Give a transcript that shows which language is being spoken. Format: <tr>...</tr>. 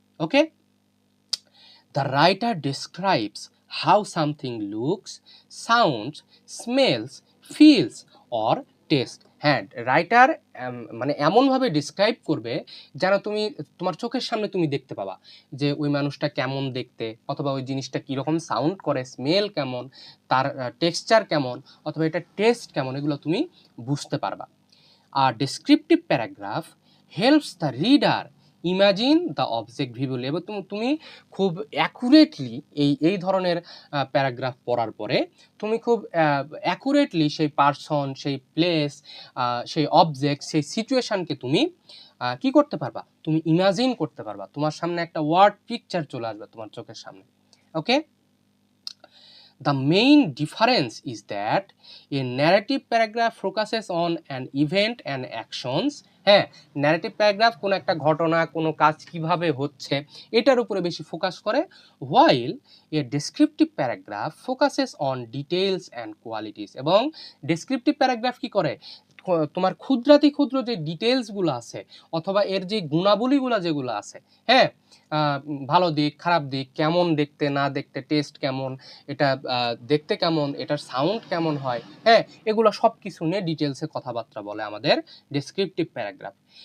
<en>Okay, the writer describes how something looks, sounds, smells, feels or tastes.</en> <bn>হ্যাঁ, writer মানে এমনভাবে describe করবে যেন তুমি তোমার চোখের সামনে তুমি দেখতে পাবা যে ওই মানুষটা কেমন দেখতে, অথবা ওই জিনিসটা কীরকম সাউন্ড করে, স্মেল কেমন, তার টেক্সচার কেমন, অথবা এটা টেস্ট কেমন, এগুলো তুমি বুঝতে পারবা।</bn> <en>আর descriptive paragraph helps the reader imagine the object visually.</en> <bn>এবং তুমি খুব অ্যাকুরেটলি এই ধরনের প্যারাগ্রাফ পড়ার পরে তুমি খুব অ্যাকুরেটলি সেই পার্সন, সেই প্লেস, সেই অবজেক্ট, সেই সিচুয়েশানকে তুমি কি করতে পারবা, তুমি ইমাজিন করতে পারবা, তোমার সামনে একটা ওয়ার্ড পিকচার চলে আসবে তোমার চোখের সামনে। ওকে,</bn> <en>The main difference is that a narrative paragraph focuses on an event and actions.</en> <bn>হ্যাঁ, ন্যারেটিভ প্যারাগ্রাফ কোনো একটা ঘটনা, কোনো কাজ কিভাবে হচ্ছে এটার উপরে বেশি ফোকাস করে,</bn> <en>while a descriptive paragraph focuses on details and qualities.</en> <bn>এবং ডেসক্রিপটিভ প্যারাগ্রাফ কি করে, তোমার ক্ষুদ্রাতি ক্ষুদ্র যে ডিটেলসগুলো আছে অথবা এর যে গুণাবলীগুলো যেগুলো আছে, হ্যাঁ, ভালো দিক খারাপ দিক, কেমন দেখতে না দেখতে, টেস্ট কেমন, এটা দেখতে কেমন, এটার সাউন্ড কেমন হয়, হ্যাঁ, এগুলো সব কিছু নিয়ে ডিটেলসে কথাবার্তা বলে আমাদের ডেসক্রিপটিভ প্যারাগ্রাফ।</bn>